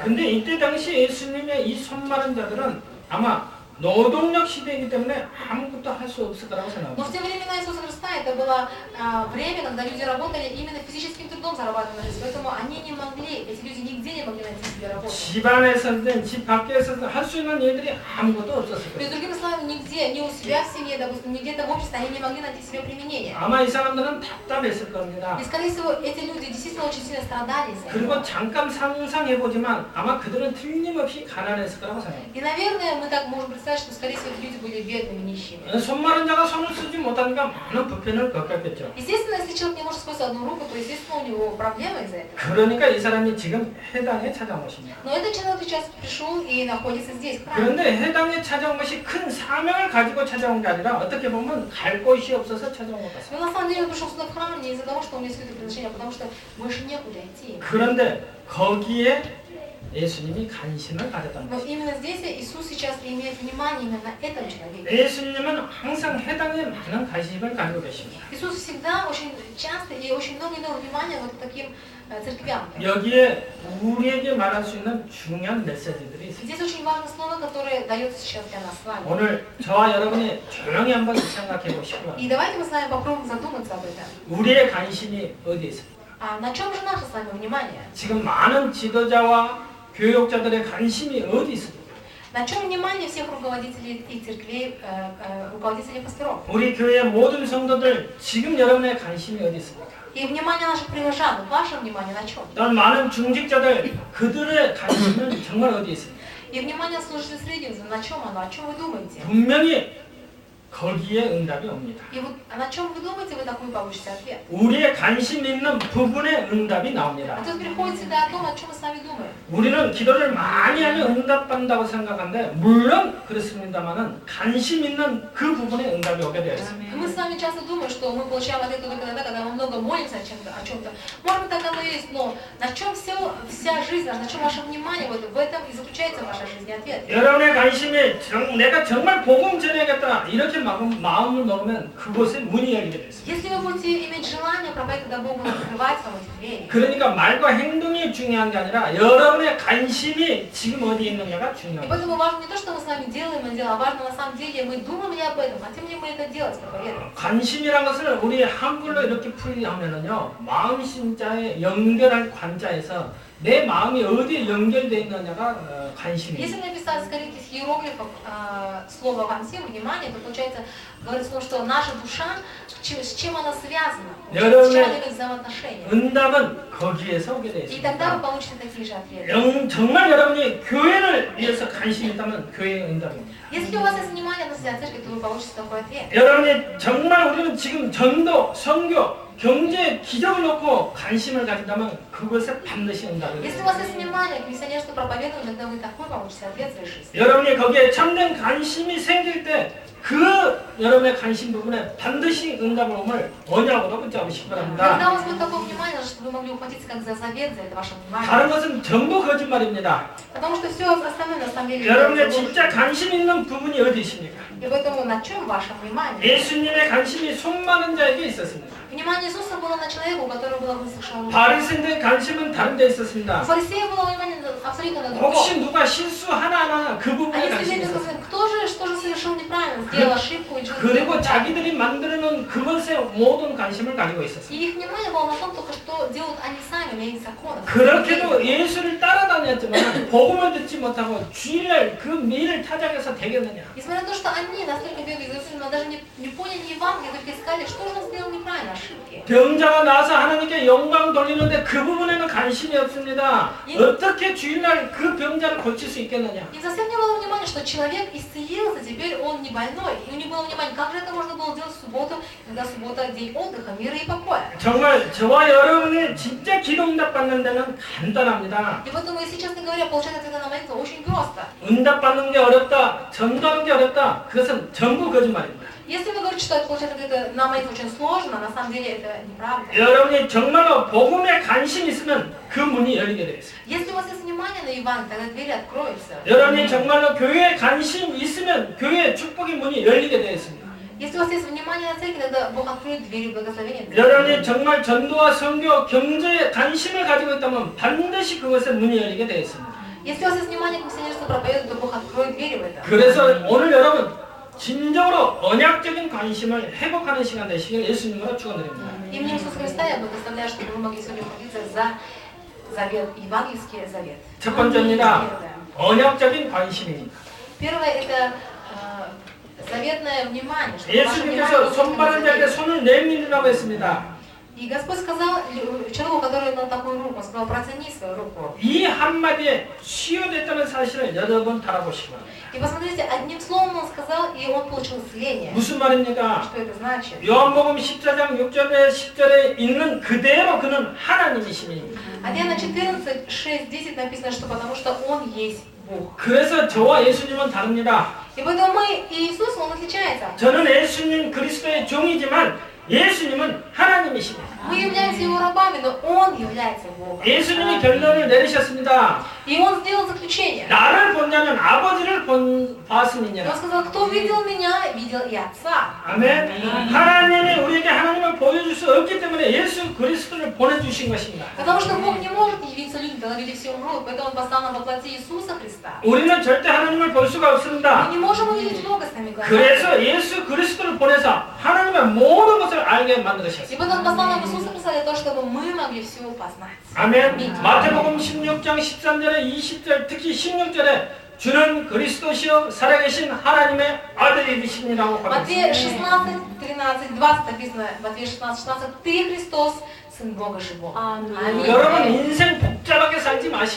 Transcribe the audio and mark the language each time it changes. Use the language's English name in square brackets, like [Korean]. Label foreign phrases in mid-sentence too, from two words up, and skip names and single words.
[Korean] 근데 이때 당시 예수님의 이 손 마른 자들은 아마 노동력 시대이기 때문에 아무것도 할 수 없을 거라고 [Russian] Но [Korean] 생각합니다. [Russian] в те времена Иисуса Христа это было время, когда люди работали именно физическим трудом, зарабатывали жизнь. Поэтому они не могли, эти люди нигде не могли найти себе работу. [Korean] 집 안에서든 집 밖에서든 할 수 있는 일들이 아무것도 없었을 [Russian] То [Korean] 거예요. [Russian] есть, другими словами, нигде, ни у себя в семье, допустим, ни где-то в обществе, они не могли найти себе применение. [Korean] 아마 이 사람들은 답답했을 겁니다. [Russian] И, скорее всего, эти люди действительно очень сильно страдали из-за этого. [Korean] 그리고 잠깐 상상해보지만 아마 그들은 틀림없이 가난했을 거라고 생각합니다. [Russian] И, наверное, мы так можем представить, что, скорее всего, эти люди были бедными, нищими. [Korean] 손 마른 자가 손을 쓰지 못하니까 많은 불편을 겪었겠죠. [Russian] Естественно, если человек не может использовать одну руку, то, естественно, у него проблемы из-за этого. [Korean] 그러니까 이 사람이 지금 해당에 찾아온 것입니다. [Russian] Но этот человек сейчас пришел и находится здесь, в храме. [Korean] 그런데 해당에 찾아온 것이 큰 사명을 가지고 찾아온 게 아니라 어떻게 보면 갈 곳이 없어서 찾아온 것 같습니다. [Russian] Но на самом деле он пришел сюда в храм не из-за того, что у него есть какое-то предложение, а потому что больше некуда идти. [Korean] 그런데 거기에 예수님이 관심을 가졌다는 [Russian] Но [Korean] 것입니다. [Russian] именно здесь Иисус сейчас имеет внимание именно на этом человеке. [Korean] 예수님은 항상 해당에 많은 관심을 가지고 계십니다. [Russian] Иисус всегда очень часто и очень много имел внимания вот к таким церквям. [Korean] 여기에 우리에게 말할 수 있는 중요한 메시지들이 있습니다. [Russian] Здесь очень важное слово, которое дается сейчас для нас с вами. [Korean] 오늘 저와 여러분이 조용히 한번 생각해 보시고요. [Russian] И давайте мы с вами попробуем задуматься об этом. [Korean] 우리의 관심이 어디에 있습니까? [Russian] А на чем же наше с вами внимание? [Korean] 지금 많은 지도자와 교육자들의 관심이 어디 있습니까? [Russian] На чем внимание всех руководителей и церквей, руководителей пасторов? [Korean] 우리 교회 모든 성도들 지금 여러분의 관심이 어디 있습니까? [Russian] И внимание наших прихожан, ваше внимание на чем? [Korean] 또한 많은 중직자들 그들의 관심은 정말 어디에 있습니까? [Russian] И внимание служителей среднего, на чем оно? О чем вы думаете? [Korean] 분명히 거기에 응답이 옵니다. [Russian] И вот на чем вы думаете, вы такой получите ответ. [Korean] 우리의 관심 있는 부분에 응답이 나옵니다. [Russian] А тут приходит всегда о том, о чем мы с вами думаем. [Korean] 우리는 기도를 많이 하면 응답받는다고 생각하는데 물론 그렇습니다만은 관심 있는 그 부분에 응답이 오게 되어 있습니다. [Russian] Мы с вами часто думаем, что мы получаем ответ только тогда, когда мы много молимся о чем-то. Может быть, так оно и есть, но на чем вся жизнь, на чем ваше внимание, вот в этом и заключается ваша жизнь и ответ. [Korean] 여러분의 관심이 내가 정말 복음 전해야겠다 이렇게 마음을 먹으면 그곳에 문이 열리게 되어 있습니다. [Russian] Если вы будете иметь желание проповедовать, тогда Бог будет открывать вам эти двери. [Korean] 그러니까 말과 행동이 중요한 게 아니라 여러분의 관심이 지금 어디에 있느냐가 [Russian] И [Korean] 중요합니다. [Russian] поэтому важно не то, что мы с вами делаем, а важно на самом деле, мы думаем ли об этом, хотим ли мы это делать, проповедовать. [Korean] 관심이란 것을 우리 한글로 이렇게 풀이하면은요 마음 심자에 연결할 관자에서 내 마음이 어디에 연결되어 있느냐가 [Russian] Если [Korean] 관심이에요. [Russian] написать, скорее, из иероглифов слово «вансим», внимание, то получается, говорится, о том, что наша душа, с чем она связана, с чем она имеет взаимоотношения. [Korean] 응답은 거기에서 오게 되어 [Russian] И тогда вы [Korean] 있습니다. [Russian] получите такие же ответы. [Korean] 정말 여러분이 교회를 위해서 관심이 있다면 교회의 응답입니다. [Russian] Если у вас есть внимание на себя церкви, то вы получите такой ответ. [Korean] 여러분이 정말 우리는 지금 전도, 선교, 경제 기적을 놓고 관심을 가진다면 그것에 반드시 응답을 [Russian] Если у [Korean] 해요. [Russian] вас есть внимание к миссионерству проповедованию, тогда вы такой получите ответ в своей жизни. [Korean] 여러분이 거기에 참된 관심이 생길 때 그 여러분의 관심 부분에 반드시 응답을 오늘 언약으로 붙잡으시기 [Russian] Когда [Korean] 바랍니다. [Russian] у вас будет такое внимание, чтобы вы могли ухватиться как за завет, за это ваше [Korean] 다른 [Russian] внимание. [Korean] 것은 전부 거짓말입니다. [Russian] Потому что все остальное на самом деле [Korean] 여러분의 [Russian] является [Korean] 진짜 [Russian] ложью. [Korean] 관심 있는 부분이 어디 있습니까? [Russian] И поэтому на чем ваше внимание? [Korean] 예수님의 관심이 손 많은 자에게 있었습니다. [Russian] Внимание Иисуса было на человека, у которого была высохшая рука. [Korean] 바리새인들의 관심은 다른 데 [Russian] У [Korean] 있었습니다. [Russian] фарисея было внимание абсолютно на другом. [Korean] 혹시 누가 실수 하나하나 그 [Russian] А [Korean] 부분에 [Russian] если [Korean] 관심이 [Russian] люди [Korean] 있었어요. [Russian] сказали, кто же что же совершил неправильно, сделал ошибку или что-то [Korean] 그리고 [Russian] неправильно. [Korean] 자기들이 만들어놓은 그것에 모든 관심을 가지고 있었어요. [Russian] И их внимание было на том, только что делают они сами, у меня есть законы. [Korean] 그렇게도 예수를 따라다녔지만 복음을 듣지 못하고 주일날 그 매일 타작해서 되겠느냐. [Russian] Несмотря на то, что они настолько бегали за Иисусом, но даже не поняли Евангелие, только искали, что же он сделал неправильно, ошибки. [Korean] 병자가 나서 하나님께 영광 돌리는데 그 부분에는 관심이 없습니다. 어떻게 주일날 그 병자를 고칠 수 있겠느냐. [Russian] Им совсем не было внимания, что человек исцелился, теперь он не больной. И не было внимания, как же это можно было делать в субботу, когда суббота день отдыха, мира и покоя. [Korean] 정말 저와 여러분이 진짜 기도응답 받는 데는 간단합니다. [Russian] И поэтому, если честно говоря, получать ответы на молитву очень просто. [Korean] 응답 받는 게 어렵다, 전도하는 게 어렵다, 그것은 전부 거짓말입니다. [Russian] Если вы говорите, что получать ответы на молитву очень сложно, на самом деле это неправда. [Korean] 여러분이 정말로 복음에 관심이 있으면 그 문이 열리게 되어 있어요. [Russian] Если у вас есть внимание на Евангелие, тогда двери откроются. [Korean] 여러분이 정말로 교회에 관심 있으면 교회의 축복의 문이 열리게 되어 있습니다. [Russian] Если у вас есть внимание на церкви, тогда Бог откроет двери благословения. [Korean] 여러분이 정말 전도와 선교, 경제에 관심을 가지고 있다면 반드시 그것에 문이 열리게 되어 있습니다. [Russian] Если у вас есть внимание к миссионерству проповедовать, то Бог откроет двери в это. [Korean] 그래서 오늘 여러분 진정으로 언약적인 관심을 회복하는 시간 되시길 예수님으로 축원드립니다. [Russian] Именем Иисуса Христа я благословляю, чтобы вы могли сегодня молиться за завет, евангельский завет. [Korean] 첫 번째입니다. 언약적인 관심입니다. [Russian] Первое это заветное внимание. Чтобы ваше внимание [Korean] 예수님께서 [Russian] было [Korean] 손 바른 자에게 [Russian] завет. [Korean] 손을 내밀으라고 했습니다. [Russian] И Господь сказал человеку, который на такую руку, он сказал, протяни свою руку. [Korean] 이 한마디에 치유됐다는 사실을 여러 번 달아보시기 바랍니다. [Russian] И посмотрите, одним словом он сказал, и он получил исцеление. [Korean] 무슨 말입니까? [Russian] Что это значит? [Korean] 요한복음 14장 6절에 10절에 있는 그대로 그는 하나님이십니다. [Russian] А Иоанна 14, 6, 10 написано, что потому что он есть Бог. [Korean] 그래서 저와 예수님은 다릅니다. [Russian] И поэтому мы и Иисус, он отличается. [Korean] 저는 예수님 그리스도의 종이지만 예수님은 하나님이십니다. [Russian] Мы являемся его рабами, но он является Богом. [Korean] 예수님이 결론을 내리셨습니다. [Russian] И он сделал заключение. [Korean] 나를 본 자는 아버지를 [Russian] И он [Korean] 봤음이니라. [Russian] сказал, кто видел меня, видел и Отца. [Korean] 아멘. 하나님이 우리에게 하나님을 보여줄 수 없기 때문에 예수 그리스도를 보내주신 것입니다. [Russian] Потому что Бог не может явиться людям, когда люди все умрут, поэтому он послал нам во плоти Иисуса Христа. [Korean] 우리는 절대 하나님을 볼 수가 [Russian] Мы [Korean] 없습니다. [Russian] не можем увидеть Бога с нами глазами. [Korean] 그래서 예수 그리스도를 보내서 하나님의 모든 것을 알게 [Russian] И [Korean] 만들으셨습니다. [Russian] поэтому он послал нам Иисуса Христа для того, чтобы мы могли все познать. [Korean] 아멘. 마태복음 16장 13절에 20절 특히 16절에 주는 그리스도시요 살아계신 하나님의 아들이시니라고 [Russian] Матвея [Korean] 하셨습니다. [Russian] 16, 13, 20 написано, Матвея 16, 16, ты Христос, Сын Бога живого. Аминь. [Korean] 여러분 인생 복잡하게 살지 마시기